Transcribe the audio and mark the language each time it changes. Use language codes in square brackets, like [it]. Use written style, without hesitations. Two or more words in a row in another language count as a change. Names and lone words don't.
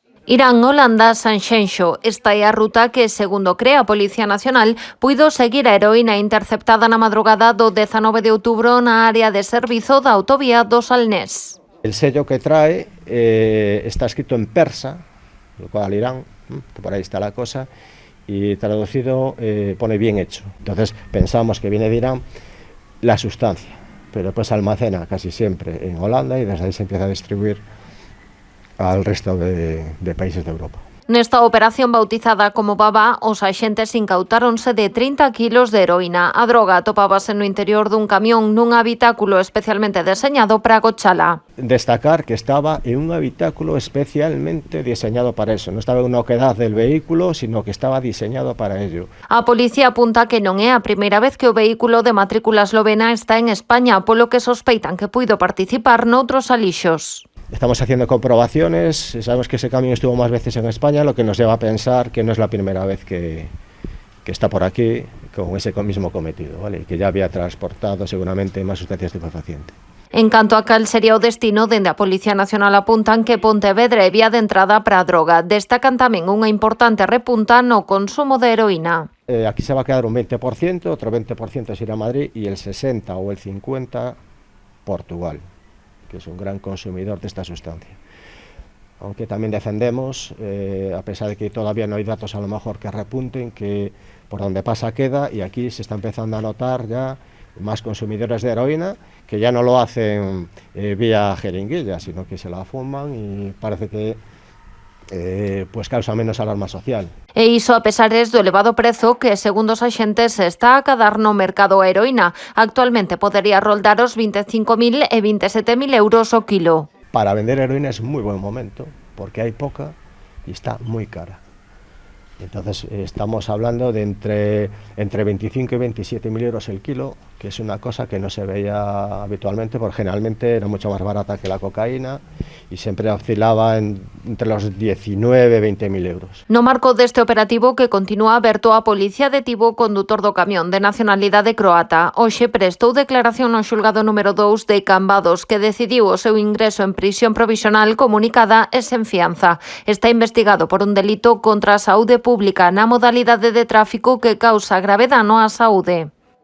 [gl] Irán, Holanda, Sanxenxo. Esta é a ruta que, segundo cree a Policía Nacional, puido seguir a heroína interceptada na madrugada do 19 de outubro na área de servizo da autovía do Salnés. [es] El sello que trae está escrito en persa, lo cual Irán, que por ahí está la cosa, y traducido pone bien hecho. Entonces pensamos que viene de Irán la sustancia, pero después almacena casi siempre en Holanda y desde ahí se empieza a distribuir al resto de países de Europa. [gl] Nesta operación bautizada como Baba, os axentes incautáronse de 30 kilos de heroína. A droga atopábase no interior dun camión nun habitáculo especialmente deseñado para agochala. [es] Destacar que estaba en un habitáculo especialmente diseñado para eso. No estaba en una oquedad del vehículo, sino que estaba diseñado para ello. [gl] A policía apunta que non é a primeira vez que o vehículo de matrícula eslovena está en España, polo que sospeitan que puido participar noutros alixos. [es] Estamos haciendo comprobaciones, sabemos que ese camión estuvo más veces en España, lo que nos lleva a pensar que no es la primera vez que está por aquí con ese mismo cometido, ¿vale? Que ya había transportado seguramente más sustancias estupefacientes. [gl] En canto a cal sería o destino, dende a Policía Nacional apuntan que Pontevedra é vía de entrada para a droga. Destacan tamén unha importante repunta no consumo de heroína. [es] Aquí se va a quedar un 20%, otro 20% se irá a Madrid y el 60 o el 50 Portugal, que es un gran consumidor de esta sustancia. Aunque también defendemos, a pesar de que todavía no hay datos a lo mejor que repunten, que por donde pasa queda, y aquí se está empezando a notar ya más consumidores de heroína, que ya no lo hacen vía jeringuilla, sino que se la fuman y parece que pues causa menos alarma social. [gl] E iso a pesares do elevado prezo que, segundo os axentes, está a cadar no mercado a heroína. Actualmente podería roldar os 25.000 e 27.000 euros o kilo. [es] Para vender heroína es muy buen momento, porque hay poca y está muy cara. Entonces estamos hablando de entre 25 y 27.000 euros el kilo, que es una cosa que no se veía habitualmente, porque generalmente era mucho más barata que la cocaína y siempre oscilaba entre los 19 y 20.000 euros. [gl] No marco deste operativo que continúa aberto, a policía detivo o condutor do camión de nacionalidade croata. Hoxe prestou declaración no xulgado número 2 de Cambados, que decidiu o seu ingreso en prisión provisional comunicada e sen fianza. Está investigado por un delito contra a saúde pública na modalidade de tráfico que causa grave dano á saúde.